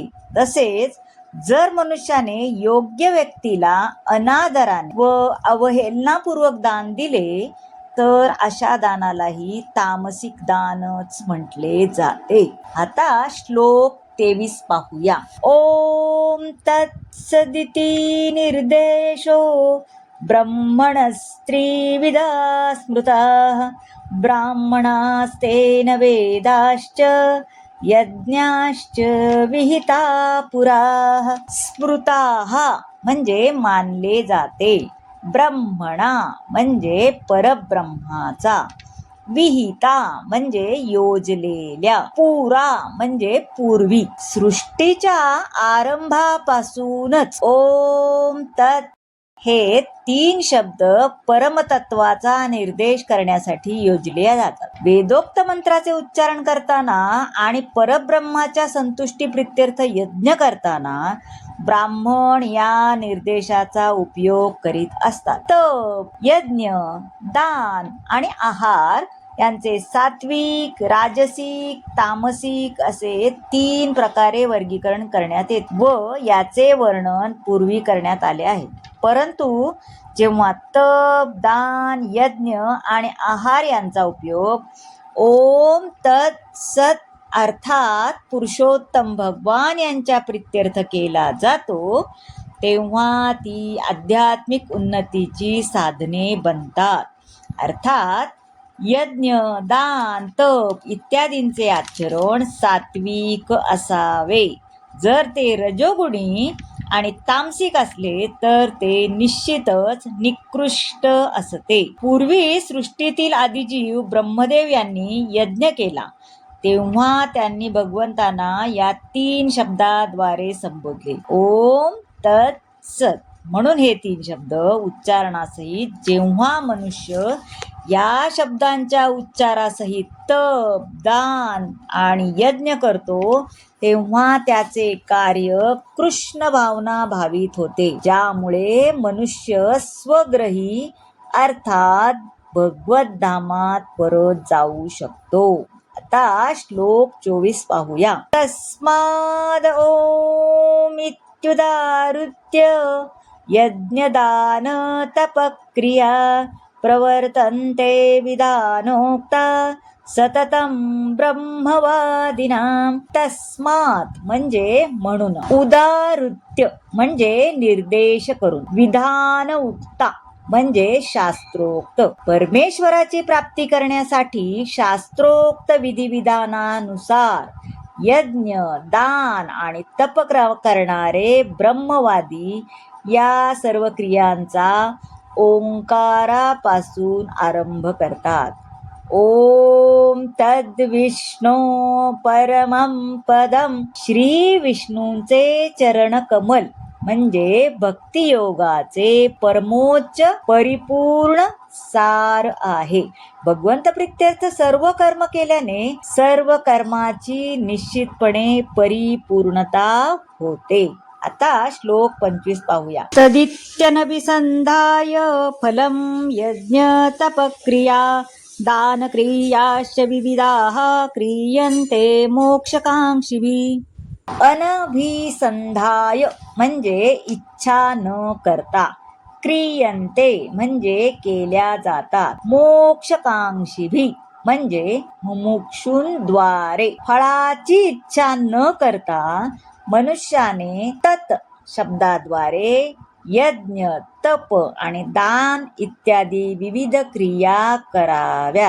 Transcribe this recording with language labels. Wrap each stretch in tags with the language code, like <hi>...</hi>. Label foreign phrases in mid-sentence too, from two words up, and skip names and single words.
<mr>तसेच जर मनुष्याने योग्य व्यक्तीला अनादराने व अवहेलनापूर्वक दान दिले तर अशा दानालाही तामसिक दानच म्हटले जाते. आता श्लोक 23 पाहूया.</mr> <sa>ओम तत्सदिति निर्देशो ब्रह्मणस्त्रिविधा स्मृताः ब्राह्मणास्तेन वेदाश्च यज्ञाश्च विहिता पुराः.</sa> <mr>स्मृताः म्हणजे मानले जाते, ब्रह्मणा म्हणजे परब्रह्माचा, विहिता म्हणजे योजलेल्या, पुरा म्हणजे पूर्वी, सृष्टीच्या आरंभापासूनच.</mr> <sa>ओम तत्</sa> <mr>हे 3 शब्द परमतत्वाचा निर्देश करण्यासाठी योजले जातात. वेदोक्त मंत्राचे उच्चारण करताना आणि परब्रह्माच्या संतुष्टी प्रित्यर्थ यज्ञ करताना ब्राह्मण या निर्देशाचा उपयोग करीत असतात. तप, यज्ञ, दान आणि आहार यांचे सात्विक, राजसिक, तामसिक असे 3 प्रकारे वर्गीकरण करण्यात येते व याचे वर्णन पूर्वी करण्यात आले आहे. परंतु जेव्हा तप, दान, यज्ञ आणि आहार यांचा उपयोग</mr> <sa>ओम तत् सत</sa> <mr>अर्थात पुरुषोत्तम भगवान यांच्या प्रित्यर्थ केला जातो, तेव्हा ती आध्यात्मिक उन्नतीची साधने बनतात. अर्थात यज्ञ, दान, तप इत्यादींचे आचरण सात्विक असावे. जर ते रजोगुणी आणि तामसिक असले तर ते निश्चितच निकृष्ट असते. पूर्वी सृष्टीतील आदिजीव ब्रह्मदेव यांनी यज्ञ केला तेव्हा त्यांनी भगवंतांना या 3 शब्दाद्वारे संबोधले.</mr> <sa>ओम तत् सत.</sa> <mr>म्हणून हे 3 शब्द उच्चारणासहित जेव्हा मनुष्य या शब्दांच्या उच्चारासहित तप, दान आणि यज्ञ करतो तेव्हा त्याचे कार्य कृष्ण भावना भावित होते, ज्यामुळे मनुष्य स्वग्रही अर्थात भगवत धामात परत जाऊ शकतो. आता श्लोक 24 पाहूया.</mr> <sa>तस्माद ओम इत्युदाहृत्य यज्ञदान तपक्रिया प्रवर्तन्ते विधानोक्ता सततं ब्रह्मवादिनां.</sa> <mr>तस्मात म्हणजे म्हणून, उदाहृत्य म्हणजे निर्देश करून,</mr> <sa>विधान उक्ता</sa> <mr>म्हणजे शास्त्रोक्त. परमेश्वराची प्राप्ती करण्यासाठी शास्त्रोक्त विधिविधानानुसार यज्ञ, दान आणि तप करणारे ब्रह्मवादी या सर्व क्रियांचा ओंकारापासून आरंभ करतात.</mr> <sa>ओम तद्विष्णो परमं पदम.</sa> <mr>श्री विष्णूंचे चरण कमल म्हणजे भक्तियोगाचे परमोच्च परिपूर्ण सार आहे. भगवंत प्रित्यर्थ सर्व कर्म केल्याने सर्व कर्माची निश्चितपणे परिपूर्णता होते. आता श्लोक 25 पाहूया.</mr> <sa>तदित्यनभिसंधाय फलं यज्ञ तपक्रिया दानक्रियाश्च विविधाः क्रियन्ते मोक्षकांक्षिभिः.</sa> <mr>अनभिसंधाय म्हणजे इच्छा न करता, क्रियन्ते म्हणजे केल्या जातात, मोक्षकांक्षिभिः म्हणजे मुमुक्षूंद्वारे. फळाची इच्छा न करता मनुष्याने तत् शब्दाद्वारे यज्ञ, तप आणि दान इत्यादी विविध क्रिया कराव्यात.</mr>